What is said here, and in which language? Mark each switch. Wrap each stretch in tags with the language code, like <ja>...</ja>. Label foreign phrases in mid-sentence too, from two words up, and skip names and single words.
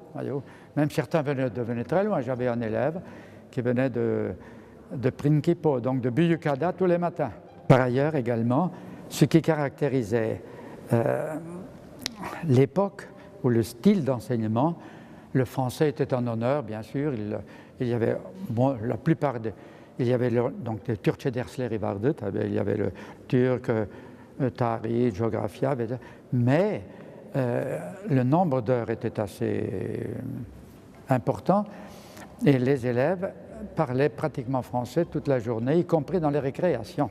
<fr>Même certains venaient très loin. J'avais un élève qui venait de Prinkipo, donc de Büyükada, tous les matins. Par ailleurs, également, ce qui caractérisait l'époque ou le style d'enseignement, le français était en honneur, bien sûr. Il y avait, bon, la plupart il y avait donc le</fr> <tr>Türkçe dersleri vardı,</tr> <fr>il y avait le turc, tarih, géographia, mais le nombre d'heures était assez important et les élèves parlaient pratiquement français toute la journée, y compris dans les récréations.</fr>